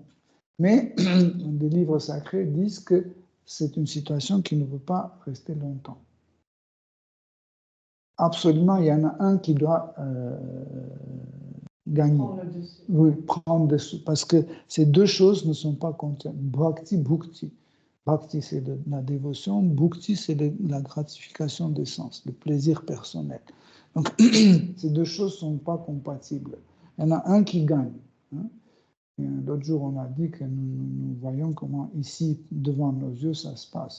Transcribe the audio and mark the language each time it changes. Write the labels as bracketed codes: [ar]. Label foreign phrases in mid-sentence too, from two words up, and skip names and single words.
[fr] Mais des livres sacrés disent que c'est une situation qui ne peut pas rester longtemps. Absolument, il y en a un qui doit gagner. Prendre dessus. Parce que ces deux choses ne sont pas comptables. [sa] Bhakti, bhukti. [fr] Bhakti, c'est de la dévotion. Bhukti, c'est de la gratification des sens, le plaisir personnel. Donc, ces deux choses ne sont pas compatibles. Il y en a un qui gagne. L'autre jour, on a dit que nous voyons comment ici, devant nos yeux, ça se passe.